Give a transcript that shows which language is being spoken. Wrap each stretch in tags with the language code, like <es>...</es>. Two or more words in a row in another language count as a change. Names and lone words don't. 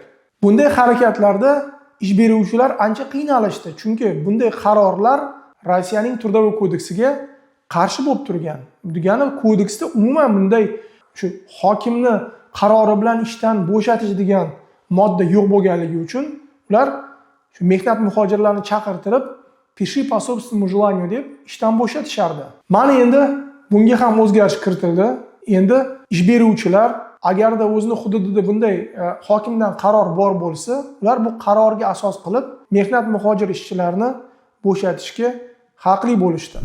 <uz>Bunday harakatlarda ish beruvchilar ancha qiynalishdi, chunki bunday qarorlar Rossiyaning Trudovой kodeksiga qarshi bo'lib turgan. Degani kodeksda umuman bunday shu hokimni qarori bilan ishdan bo'shatish degan modda yo'q bo'lganligi uchun ular shu mehnat muhojirlarini chaqirtirib,</uz> <ru>"Пиши по собственному желанию"</ru> <uz>deb ishdan bo'shatishardi. Mana endi bunga ham o'zgarish kiritildi. Endi ish beruvchilar agarda o'zini hududida bunday hokimdan qaror bor bo'lsa, ular bu qarorga asos qilib mehnat muhojir ishchilarni bo'shatishga haqli bo'lishdi.</uz>